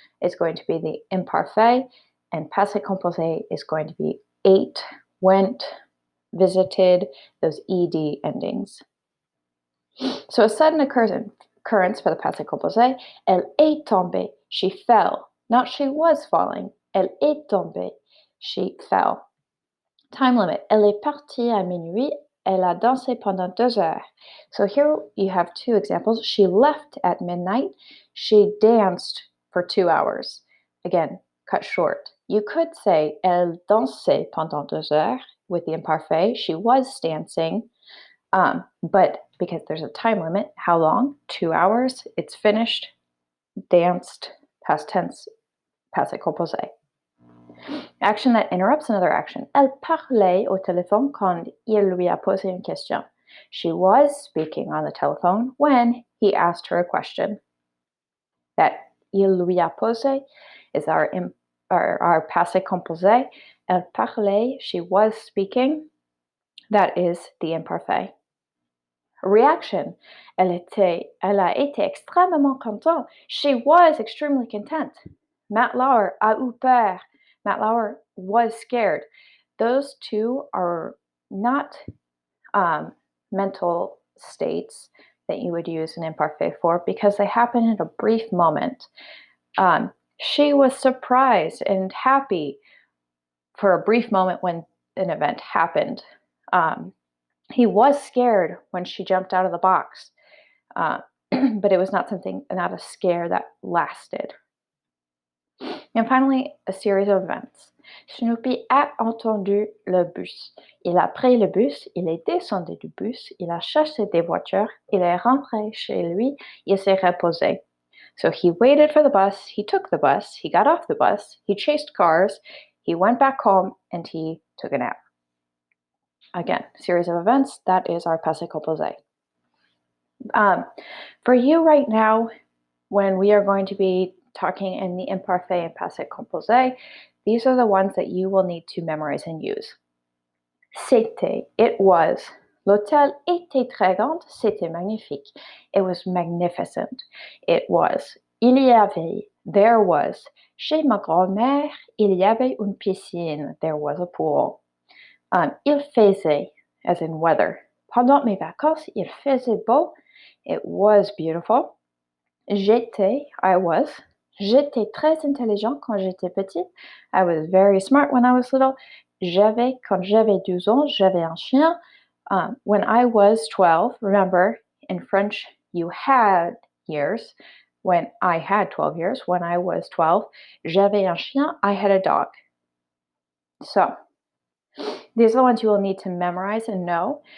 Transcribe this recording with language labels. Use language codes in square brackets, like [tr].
[en] is going to be the imparfait, and passé composé is going to be ate, went, visited, those ed endings. So a sudden occurrence for the passé composé, [fr] elle est tombée, [en] she fell. Not she was falling, [fr] elle est tombée, [en] she fell. Time limit, [fr] elle est partie à minuit, elle a dansé pendant 2 heures. [en] So here you have 2 examples. She left at midnight, she danced for 2 hours. Again, cut short. You could say, [fr] elle dansait pendant 2 heures [en] with the imparfait, she was dancing. But because there's a time limit, how long? 2 hours, it's finished, danced, past tense, passé composé. Action that interrupts another action. [fr] Elle parlait au téléphone quand il lui a posé une question. [en] She was speaking on the telephone when he asked her a question. That [fr] il lui a posé [en] is our passé composé. [fr] Elle parlait, [en] she was speaking. That is the imparfait. Reaction. [fr] Elle a été extrêmement contente. [en] She was extremely content. Matt Lauer [fr] a eu peur. [en] Matt Lauer was scared. Those two are not mental states that you would use an imparfait for because they happen in a brief moment. She was surprised and happy for a brief moment when an event happened. He was scared when she jumped out of the box, but it was not a scare that lasted. And finally, a series of events. [fr] Snoopy a entendu le bus. Il a pris le bus, il est descendu du bus, il a cherché des voitures, il est rentré chez lui, il s'est reposé. [en] So he waited for the bus, he took the bus, he got off the bus, he chased cars, he went back home, and he took a nap. Again, series of events, that is our passé composé. For you right now, when we are going to be talking in the imparfait and passé composé, these are the ones that you will need to memorize and use. [fr] C'était, [en] it was. [fr] L'hôtel était très grand, c'était magnifique. [en] It was magnificent. It was. [fr] Il y avait, [en] there was. [fr] Chez ma grand-mère, il y avait une piscine, [en] there was a pool. [fr] Il faisait, [en] as in weather. [fr] Pendant mes vacances, il faisait beau, [en] it was beautiful. [fr] J'étais, [en] I was. [fr] J'étais très intelligent quand j'étais petite. [en] I was very smart when I was little. [fr] J'avais, quand j'avais 12 ans, j'avais un chien. [en] When I was 12, remember, in French, you had years. When I had 12 years, when I was 12, [fr] j'avais un chien, [en] I had a dog. So, these are the ones you will need to memorize and know.